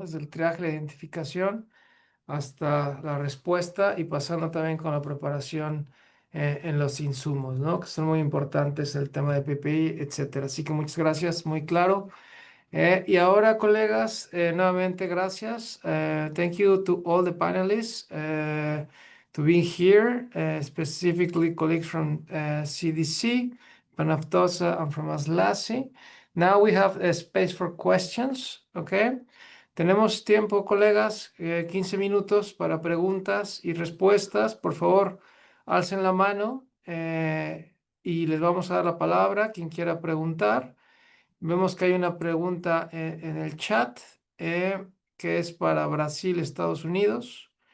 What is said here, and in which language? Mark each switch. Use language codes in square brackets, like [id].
[es] Desde el triaje, la identificación hasta la respuesta y pasando también con la preparación en los insumos, ¿no? Que son muy importantes, el tema de PPI, etcétera. Así que muchas gracias, muy claro. Y ahora, colegas, nuevamente gracias. [en] Thank you to all the panelists to being here, specifically colleagues from CDC, Panaftosa, and from ASLASI. Now we have a space for questions, okay? [es] Tenemos tiempo, colegas, 15 minutos para preguntas y respuestas. Por favor, alcen la mano y les vamos a dar la palabra. Quien quiera preguntar. Vemos que hay una pregunta en el chat que es para Brasil, Estados Unidos.